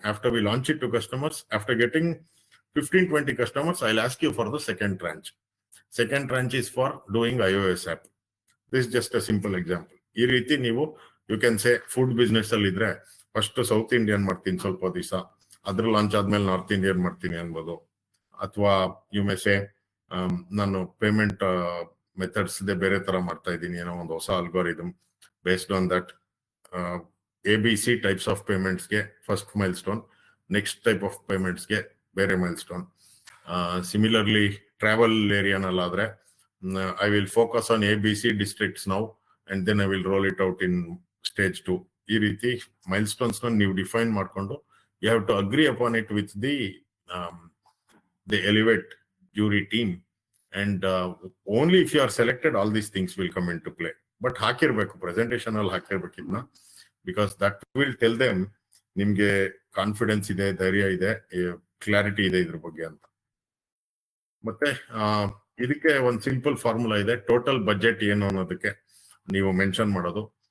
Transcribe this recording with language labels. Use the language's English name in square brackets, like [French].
[English] After we launch it to customers, after getting 15-20 customers, I'll ask you for the second tranche. Second tranche is for doing iOS app. This is just a simple example. [Kannada] ಈ ರೀತಿ ನೀವು, [English] you can say, [Kannada] food business ಅಲ್ಲಿ ಇದ್ರೆ first south Indian ಮಾಡ್ತೀನಿ ಸ್ವಲ್ಪ ದಿವಸ, ಅದ್ರ launch ಆದ್ಮೇಲೆ ನಾರ್ತ್ ಇಂಡಿಯನ್ ಮಾಡ್ತೀನಿ ಅನ್ಬೋದು. ಅಥವಾ [English] you may say, [Kannada] ನಾನು ಪೇಮೆಂಟ್ ಮೆಥಡ್ಸ್ ಬೇರೆ ತರ ಮಾಡ್ತಾ ಇದ್ದೀನಿ, ಏನೋ ಒಂದು ಹೊಸ algorithm, [English] based on that [Kannada] ABC types of ಪೇಮೆಂಟ್ಸ್ಗೆ first mile stone, next type of ಪೇಮೆಂಟ್ಸ್ಗೆ ಬೇರೆ mile stone. [English] Similarly travel ಏರಿಯಾನಲ್ಲಾದ್ರೆ, I will focus on ABC districts now and then I will roll it out in stage 2. [Kannada] ಈ ರೀತಿ mile stones ನೀವು define ಮಾಡ್ಕೊಂಡು, [English] you have to agree upon it with the Elevate jury team, and only if you are selected all these things will come into play. [Kannada] But ಹಾಕಿರ್ಬೇಕು, presentation ಅಲ್ಲಿ ಹಾಕಿರ್ಬೇಕು ಇದನ್ನ, [English] because that will tell them [Kannada] ನಿಮ್ಗೆ confidence ಇದೆ, ಧೈರ್ಯ ಇದೆ, clarity ಇದೆ ಇದ್ರ ಬಗ್ಗೆ ಅಂತ. ಮತ್ತೆ ಇದಕ್ಕೆ ಒಂದು ಸಿಂಪಲ್ ಫಾರ್ಮುಲಾ ಇದೆ, ಟೋಟಲ್ ಬಜೆಟ್ ಏನು ಅನ್ನೋದಕ್ಕೆ ನೀವು ಮೆನ್ಷನ್ ಮಾಡೋದು.